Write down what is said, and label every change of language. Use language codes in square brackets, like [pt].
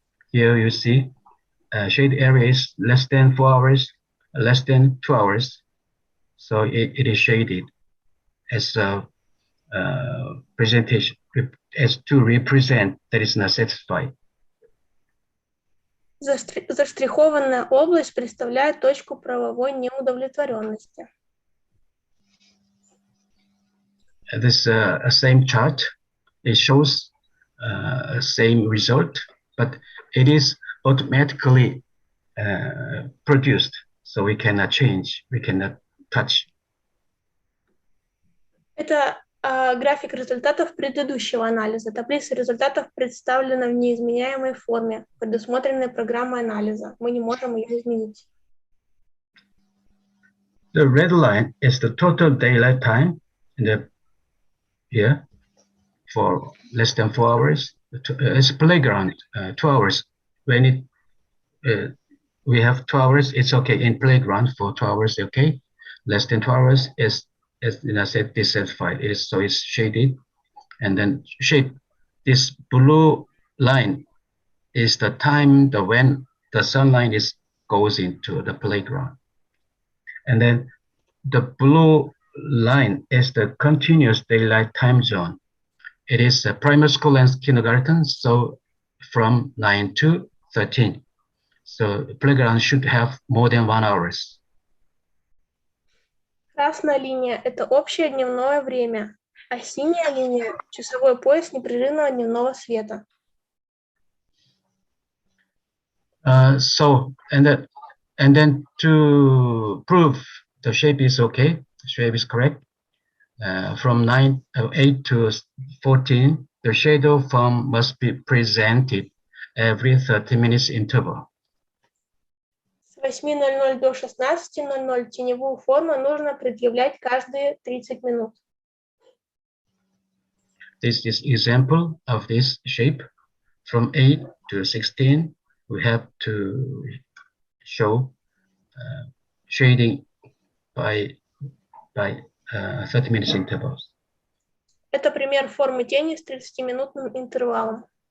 [en] Here you see shaded area is less than 4 hours, less than 2 hours. So it is shaded as a presentation, as to represent that is not satisfied. [ru] Заштрихованная область представляет точку правовой неудовлетворенности. [en] This same chart, it shows same result, but it is automatically produced, so we cannot change, we cannot touch. [ru] Это график результатов предыдущего анализа. Таблица результатов представлена в неизменяемой форме, предусмотренной программой анализа. Мы не можем ее изменить. [en] The red line is the total daylight time here for less than 4 hours. It's playground, 2 hours. When we have 2 hours, it's okay. In playground for 2 hours, okay. Less than 2 hours is, as I said, dissatisfied. So it's shaded, and then this blue line is the time when the sunlight goes into the playground, and then the blue line is the continuous daylight time zone. It is a primary school and kindergarten, so from 9 to 13. So the playground should have more than 1 hour. [ru] Красная линия – это общее дневное время, а синяя линия – часовой пояс непрерывного дневного света. [en] And then to prove the shape is okay, the shape is correct, from 8 to 14, the shadow form must be presented every 30 minutes interval. [ru] С 8:00 до 16:00 теневую форму нужно предъявлять каждые 30 минут. [en] This is example of this shape. From 8 to 16, we have to show shading by 30 minutes intervals. [ru] Это пример формы тени с 30-минутным интервалом.